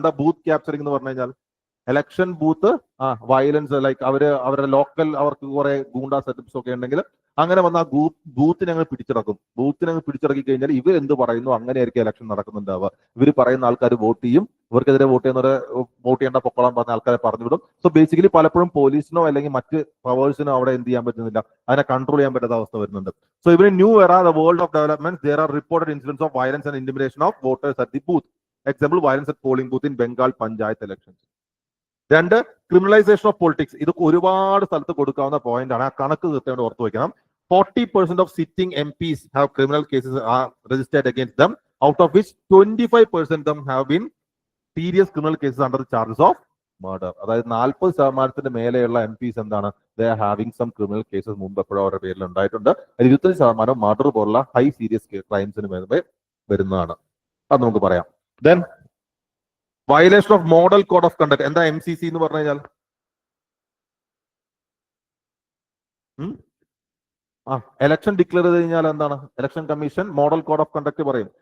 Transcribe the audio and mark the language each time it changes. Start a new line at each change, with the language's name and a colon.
Malayalam: എന്താ booth capturing എന്ന് പറഞ്ഞു കഴിഞ്ഞാൽ? ഇലക്ഷൻ ബൂത്ത് വയലൻസ്, ലൈക്ക് അവരുടെ ലോക്കൽ അവർക്ക് കുറെ ഗൂണ്ട സെറ്റപ്സ് ഒക്കെ ഉണ്ടെങ്കിൽ അങ്ങനെ വന്ന ആ ബൂത്തിനെ അങ്ങ് പിടിച്ചിറക്കും. ബൂത്തിനെ അങ്ങ് പിടിച്ചിറക്കി കഴിഞ്ഞാൽ ഇവർ എന്ത് പറയുന്നു അങ്ങനെയായിരിക്കും ഇലക്ഷൻ നടക്കുന്നുണ്ടാവുക. ഇവർ പറയുന്ന ആൾക്കാർ വോട്ട് ചെയ്യും, ഇവർക്കെതിരെ വോട്ട് ചെയ്യേണ്ട പൊക്കോളം പറഞ്ഞ ആൾക്കാരെ പറഞ്ഞുവിടും. സോ ബേസിക്കലി പലപ്പോഴും പോലീസിനോ അല്ലെങ്കിൽ മറ്റ് പവേഴ്സിനോ അവിടെ എന്ത് ചെയ്യാൻ പറ്റുന്നില്ല, അതിനെ കൺട്രോൾ ചെയ്യാൻ പറ്റാത്ത അവസ്ഥ വരുന്നുണ്ട്. സോ ഇവർ
English: New era the world of development there are reported incidents of violence and intimidation of voters at the booth. Example, violence at polling booth in Bengal Panchayat elections. 2, criminalisation of politics.
Malayalam: ഇത് ഒരുപാട് സ്ഥലത്ത് കൊടുക്കാവുന്ന point ആണ്. ആ കണക്ക് കൃത്യമായിട്ട് ഓർത്ത് വെക്കണം.
English: 40% of sitting MPs have criminal cases are registered against them, out of which 25% of them have been serious criminal cases under the charges of murder.
Malayalam: അതായത് 40% മേലെയുള്ള MPs എന്താണ്?
English: they are having some criminal cases
Malayalam: മുമ്പ് എപ്പോഴും അവരുടെ പേരിൽ ഉണ്ടായിട്ടുണ്ട്. 25% murder പോലുള്ള high serious ക്രൈംസിന് വരുന്നതാണ്. അത് നമുക്ക് പറയാം. Then violation of model code of conduct. എന്താ MCC എന്ന് പറഞ്ഞു കഴിഞ്ഞാൽ? ഇലക്ഷൻ ഡിക്ലെയർ ചെയ്ത് കഴിഞ്ഞാൽ എന്താണ്? Election commission model code of conduct പറയും.